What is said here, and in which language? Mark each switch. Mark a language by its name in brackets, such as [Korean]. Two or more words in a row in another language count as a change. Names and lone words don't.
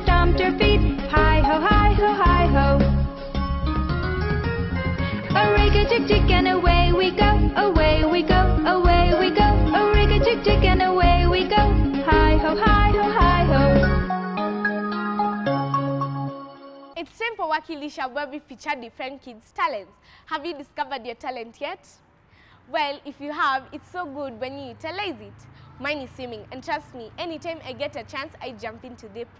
[English] stamp your feet. Hi ho, hi ho, hi ho. A rig-a-jig-jig and away we go, away we go, away we go. A rig-a-jig-jig and away we go. Hi ho, hi ho, hi ho. It's time for Wakilisha, where we feature different kids' talents. Have you discovered your talent yet? Well, if you have, it's so good when you utilize it. Mine is swimming, and trust me, anytime I get a chance, I jump into the pool.